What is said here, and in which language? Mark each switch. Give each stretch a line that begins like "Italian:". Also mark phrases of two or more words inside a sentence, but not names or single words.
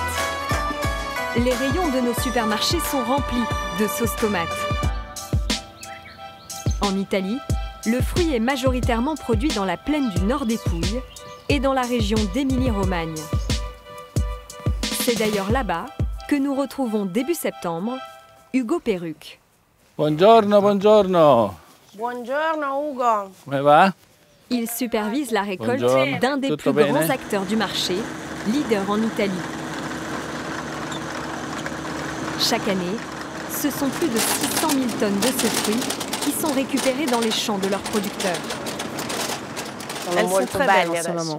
French: Les rayons de nos supermarchés sont remplis de sauce tomate. En Italie, le fruit est majoritairement produit dans la plaine du nord des Pouilles et dans la région d'Émilie-Romagne. C'est d'ailleurs là-bas que nous retrouvons début septembre Ugo Perruc.
Italian: Buongiorno, buongiorno. Buongiorno Ugo. Come va?
French: Il supervise la récolte
Italian: Buongiorno.
French: d'un des
Italian: Tutto
French: plus grands
Italian: bene?
French: acteurs du marché, leader en Italie. Chaque année, ce sont plus de 600 000 tonnes de ce fruit qui sont récupérées dans les champs de leurs producteurs. Elles sont très belles en ce moment.